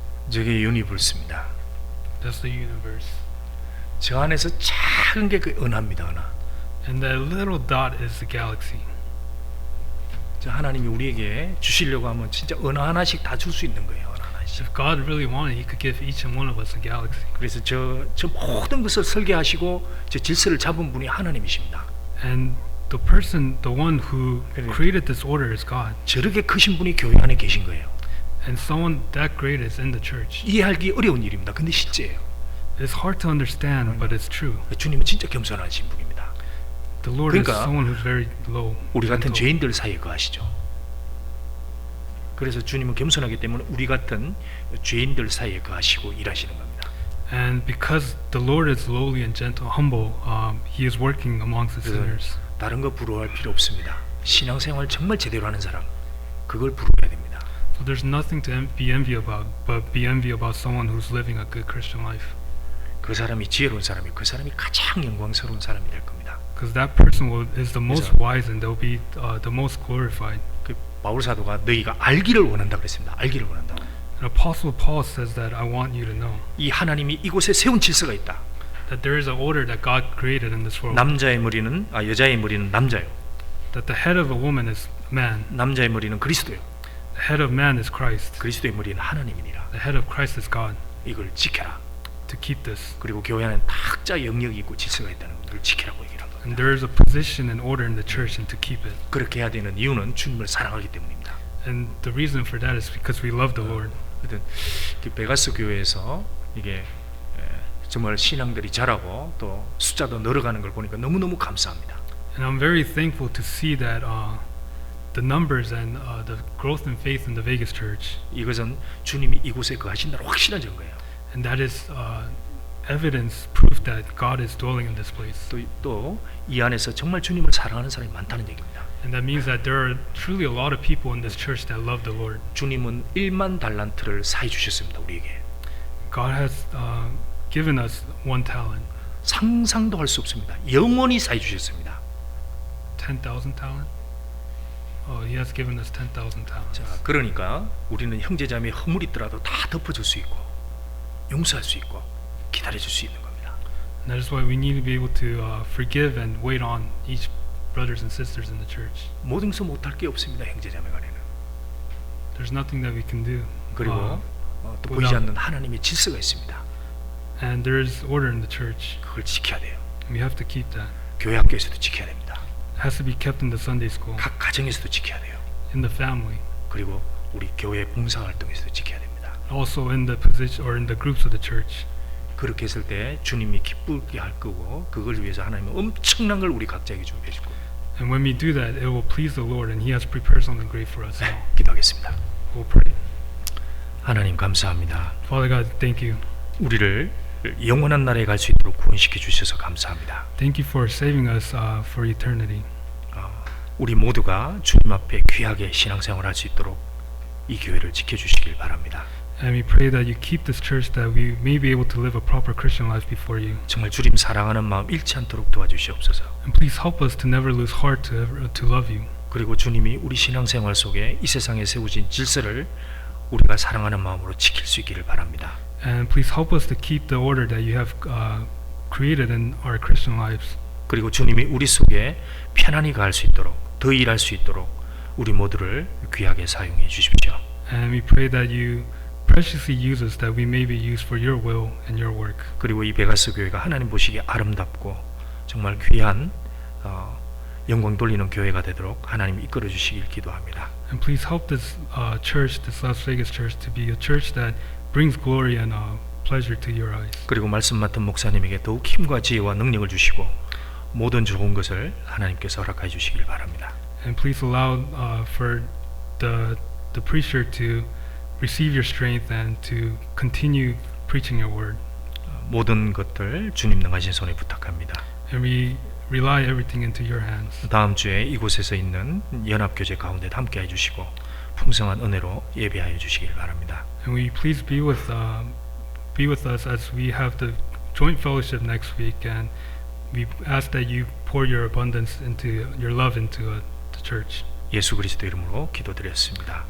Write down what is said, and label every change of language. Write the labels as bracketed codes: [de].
[ko] 저게 유니버스입니다. [en] That's the universe. [ko] 저 안에서 작은 게 그 은하입니다. 은하. [en] And that little dot is the galaxy. [ko] 저 하나님이 우리에게 주시려고 하면 진짜 은하 하나씩 다 줄 수 있는 거예요. 은하 하나씩. [en] If God really wanted, He could give each and one of us a galaxy. [ko] 그래서 저 모든 것을 설계하시고 저 질서를 잡은 분이 하나님이십니다. [en] And the person, the one who [ko] 그래. [en] created this order is God. [ko] 저렇게 크신 분이 교회 안에 계신 거예요. [en] And someone that great is in the church. [ko] 이해하기 어려운 일입니다. 근데 실제예요. [en] It's hard to understand, but it's true. [ko] 주님은 진짜 겸손하신 분입니다. [en] The Lord is [ko] 그러니까 [en] someone who's very low. [ko] 우리 같은 [en] gentle. [ko] 죄인들 사이에 거하시죠. 그래서 주님은 겸손하기 때문에 우리 같은 죄인들 사이에 거하시고 일하시는 겁니다. [en] And because the Lord is lowly and gentle, humble, He is working amongst the sinners. [ko] 다른 거 부러워할 필요 없습니다. 신앙생활 정말 제대로 하는 사람, 그걸 부러워야 됩니다. [en] So there's nothing to be envy about, but be envy about someone who's living a good Christian life. [ko] 그 사람이 지혜로운 사람이 그 사람이 가장 영광스러운 사람이 될 겁니다. [en] Because that person is the most [ko] 그래서- [en] wise and they'll be the most glorified. [ko] 그 바울 사도가 너희가 알기를 원한다 그랬습니다. 알기를 원한다. [en] And Apostle Paul says that I want you to know [ko] 이 하나님이 이곳에 세운 질서가 있다. [en] that there is an order that God created in this world. [ko] 남자의 머리는 여자의 머리는 남자요. [en] That the head of a woman is man, [ko] 남자의 머리는 그리스도요. [en] the head of man is Christ, [ko] 그리스도의 머리는 하나님이니라. [en] the head of Christ is God. [ko] 이걸 지켜라. [en] To keep this, [ko] 그리고 교회 안에 각자 영역이 있고 질서가 있다는 걸 지키라고 얘기를 한 겁니다. [en] and there is a position and order in the church, and to keep it. [ko] 그렇게 해야 되는 이유는 주님을 사랑하기 때문입니다. [en] And the reason for that is because we love the Lord. [ko] 하여튼 베가스 교회에서 이게 정말 신앙들이 자라고 또 숫자도 늘어가는 걸 보니까 너무너무 감사합니다. [en] And I'm very thankful to see that the numbers and the growth in faith in the Vegas church, [ko] 이것은 주님이 이곳에 거하신다는 확실한 증거예요. [en] and that is evidence, proof that God is dwelling in this place. [ko] 또 이 안에서 정말 주님을 사랑하는 사람이 많다는 얘기입니다. [en] And that means that there are truly a lot of people in this church that love the Lord. [ko] 주님은 1만 달란트를 사해 주셨습니다. 우리에게. [en] God has given us 1 talent, [ko] 상상도 할 수 없습니다. 영원히 사해 주셨습니다. [en] 10,000 talent. Oh, He has given us 10,000 talents. [ko] 자, 그러니까 우리는 형제자매 허물이 있더라도 다 덮어줄 수 있고 용서할 수 있고 기다려줄 수 있는 겁니다. [en] And that is why we need to be able to forgive and wait on each brothers and sisters in the church. [ko] 모든서 못할 게 없습니다. 형제자매 간에는. [en] There's nothing that we can do. [ko] 그리고 또 보이지 않는 하나님의 질서가 있습니다. [en] And there is order in the church. [ko] 그걸 지켜야 돼요. [en] We have to keep that. [ko] 교회 학교에서도 지켜야 됩니다. [en] It has to be kept in the Sunday school, [ko] 각 가정에서도 지켜야 돼요. [en] in the family, [ko] 그리고 우리 교회 봉사활동에서도 지켜야 됩니다. [en] also in the position or in the groups of the church. [ko] 그렇게 했을 때 주님이 기쁘게 할 거고 그걸 위해서 하나님은 엄청난 걸 우리 각자에게 준비해 줄 거예요. [en] And when we do that, it will please the Lord, and He has prepared something great for us all. [ko] 기도하겠습니다. [en] We'll pray. [ko] 하나님 감사합니다. [en] Father God, thank you. [ko] 우리를 영원한 나라에 갈 수 있도록 구원시켜 주셔서 감사합니다. [en] Thank you for saving us for eternity. [ko] 우리 모두가 주님 앞에 귀하게 신앙생활 할 수 있도록 이 교회를 지켜주시길 바랍니다. [en] And we pray that you keep this church, that we may be able to live a proper Christian life before you. [ko] 정말 주님 사랑하는 마음 잃지 않도록 도와주시옵소서. [en] And please help us to never lose heart to love you. [ko] 그리고 주님이 우리 신앙생활 속에 이 세상에 세우신 질서를 우리가 사랑하는 마음으로 지킬 수 있기를 바랍니다. [en] And please help us to keep the order that you have created in our Christian lives. [ko] 그리고 주님이 우리 속에 편안히 갈 수 있도록 더 일할 수 있도록 우리 모두를 귀하게 사용해 주십시오. [en] And we pray that you preciously use us, that we may be used for your will and your work. [ko] 그리고 이 베가스 교회가 하나님 보시기에 아름답고 정말 귀한 영광 돌리는 교회가 되도록 하나님 이끌어 주시길 기도합니다. [en] And please help this church, this Las Vegas church, to be a church that brings glory and pleasure to your eyes. [ko] 그리고 말씀 맡은 목사님에게 더욱 힘과 지혜와 능력을 주시고 모든 좋은 것을 하나님께서 허락해 주시길 바랍니다. [en] And please allow for the preacher to receive your strength and to continue preaching your word. [ko] 모든 것들 주님 능하신 손에 부탁합니다. [en] And we rely everything into your hands. [ko] 다음 주에 이곳에서 있는 연합교제 가운데 함께 해주시고 풍성한 은혜로 예배하여 주시길 바랍니다. [en] And we please be with us as we have the joint fellowship next week, and we ask that you pour your abundance into your love into the church. [ko] 예수 그리스도 이름으로 기도드렸습니다.